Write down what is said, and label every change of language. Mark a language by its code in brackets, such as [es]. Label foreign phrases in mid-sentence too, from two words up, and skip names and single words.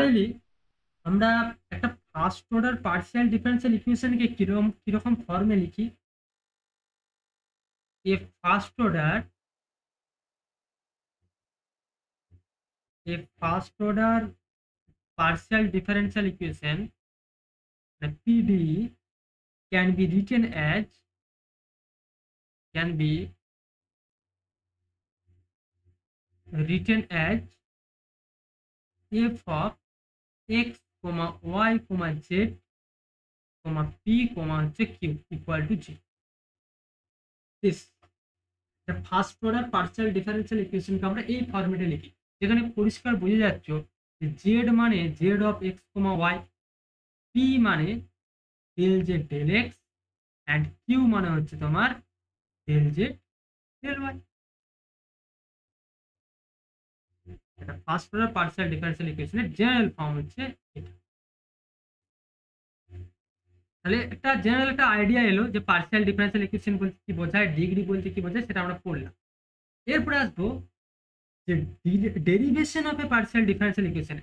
[bn] জেনারেলি আমরা একটা [en] first order partial differential equationকে [bn] কিরকম কিরকম ফর্মে লিখি? [en] a first order partial differential equation, the PDE, can be written as f of x, y, z, p, q equal to 0. This the first order partial differential equation [bn] কে আমরা এই ফরম্যাটে লিখি, যেখানে পরিষ্কার বোঝা যাচ্ছে যে z মানে [en] z of x, [bn] y, p মানে [en] del z del x, and q [bn] মানে হচ্ছে তোমার [en] del z del y। [bn] এটা [en] first order partial differential equationের general form [bn] হচ্ছে এটা। তাহলে একটা জেনারেল একটা আইডিয়া এলো যে [en] partial differential equation [bn] বলতে কি বোঝায়, ডিগ্রি বলতে কি বোঝায়, সেটা আমরা পড়লাম। এরপরে আসবো যে [en] derivation of a partial differential equation.